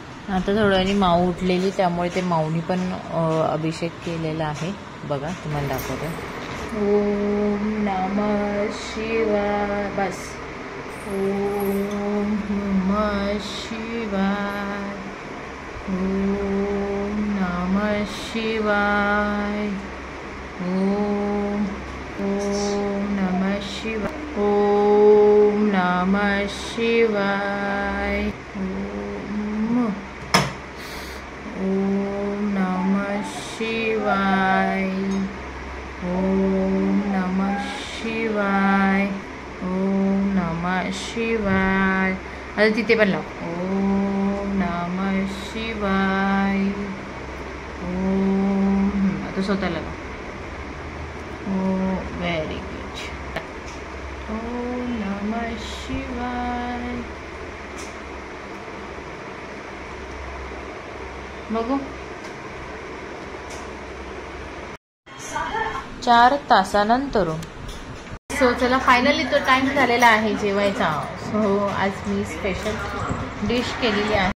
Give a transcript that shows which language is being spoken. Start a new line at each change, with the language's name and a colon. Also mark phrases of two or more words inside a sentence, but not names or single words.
Marathi: आता थोड्या वेळाने माऊ उठलेली, त्यामुळे ते माऊनी पण अभिषेक केलेला आहे. बघा तुम्हाला दाखवते.
Sanskrit: ओम नमः शिवाय. बस. ओम नमः शिवाय. ओम नमः शिवाय. ओम नमः शिवाय. ओम नमः शिवाय. ओम नमः शिवाय. ओम नमः शिवाय. ओम नमः शिवाय.
Marathi: आता तिथे पण लाव.
Sanskrit: ओम नमः शिवाय. ओम.
Marathi: आता स्वतःला लाव.
English: oh very good.
Sanskrit: ओम नमः शिवाय.
Marathi: बघू 4 तासानंतर. सो चला फायनली तो टाइम झालेला आहे जेवायचा. सो आज मी
English: special dish
Marathi: केलेली आहे.